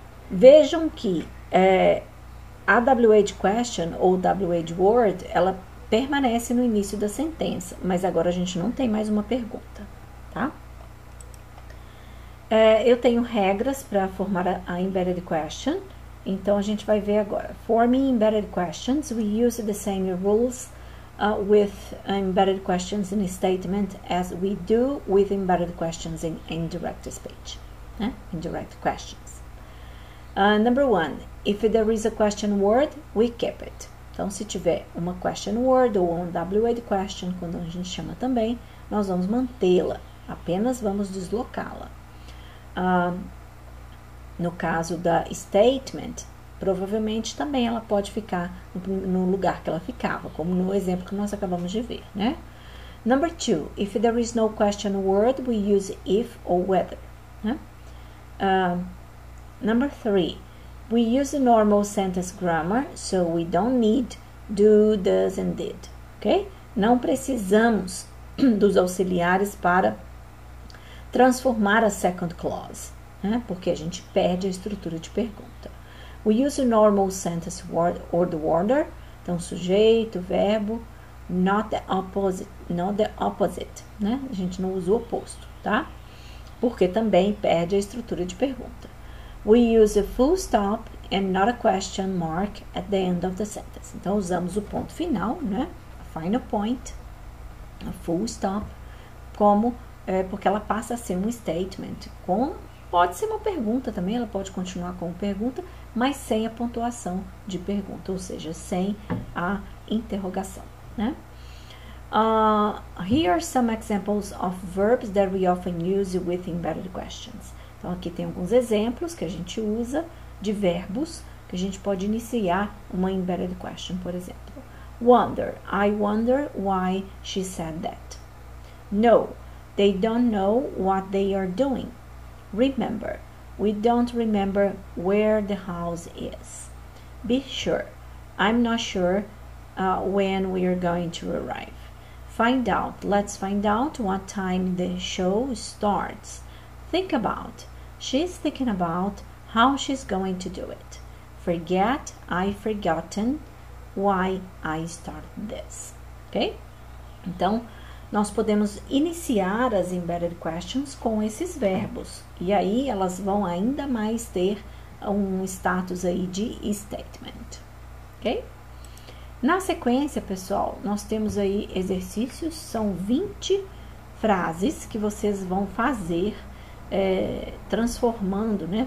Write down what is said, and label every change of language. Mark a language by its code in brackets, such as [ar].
[pt] Vejam que a WH question ou WH word, ela permanece no início da sentença, mas agora a gente não tem mais uma pergunta, tá? Eu tenho regras para formar a embedded question, então a gente vai ver agora. [en] Forming embedded questions, we use the same rules with embedded questions in a statement as we do with embedded questions in indirect speech, né? Indirect questions. Number one, if there is a question word, we keep it. [pt] Então, se tiver uma question word ou um WH question, quando a gente chama também, nós vamos mantê-la, apenas vamos deslocá-la. No caso da statement, provavelmente também ela pode ficar no lugar que ela ficava, como no exemplo que nós acabamos de ver, né? [en] Number two, if there is no question word, we use if or whether, né? Number three, we use normal sentence grammar, so we don't need do, does and did, ok? [pt] Não precisamos dos auxiliares para transformar a second clause, né? Porque a gente perde a estrutura de pergunta. [en] We use a normal sentence or the order. [pt] Então, sujeito, verbo, [en] not the opposite, [pt] né? A gente não usa o oposto, tá? Porque também perde a estrutura de pergunta. [en] We use a full stop and not a question mark at the end of the sentence. [pt] Então, usamos o ponto final, né? [en] A final point, a full stop, [pt] como porque ela passa a ser um statement. Pode ser uma pergunta também, ela pode continuar como pergunta, mas sem a pontuação de pergunta, ou seja, sem a interrogação, né? [en] Here are some examples of verbs that we often use with embedded questions. [pt] Então, aqui tem alguns exemplos que a gente usa de verbos que a gente pode iniciar uma embedded question, por exemplo. [en] Wonder. I wonder why she said that. No, they don't know what they are doing. Remember. We don't remember where the house is. Be sure. I'm not sure when we are going to arrive. Find out. Let's find out what time the show starts. Think about. She's thinking about how she's going to do it. Forget. I've forgotten why I started this. Ok? [pt] Então, nós podemos iniciar as embedded questions com esses verbos. E aí, elas vão ainda mais ter um status aí de statement. Ok? Na sequência, pessoal, nós temos aí exercícios, são 20 frases que vocês vão fazer transformando, né?